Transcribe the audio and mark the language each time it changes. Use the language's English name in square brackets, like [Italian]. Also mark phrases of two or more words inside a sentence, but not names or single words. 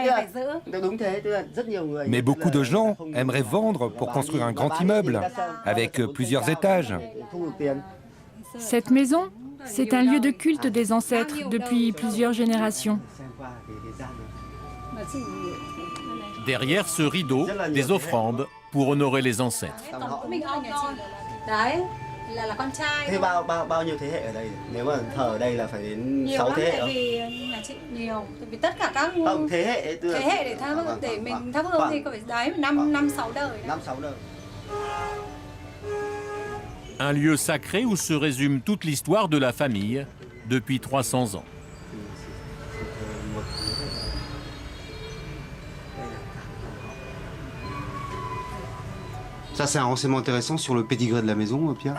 [French] Mais beaucoup de gens aimeraient vendre pour construire un grand immeuble, avec plusieurs étages. Cette maison, c'est un lieu de culte des ancêtres depuis plusieurs générations. Derrière ce rideau, des offrandes pour honorer les ancêtres. [Vietnamese] Thế bao nhiêu thế hệ ở đây? Nếu mà thờ ở đây là phải đến 6 thế hệ không? Nhà chị nhiều, vì tất cả các Không, thế hệ tức là... thế hệ để để mình thắp hương thì có phải đấy 5-6 đời. 5-6 đời. [French] Un lieu sacré où se résume toute l'histoire de la famille depuis 300 ans. Ça, c'est un renseignement intéressant sur le pédigré de la maison, Pierre.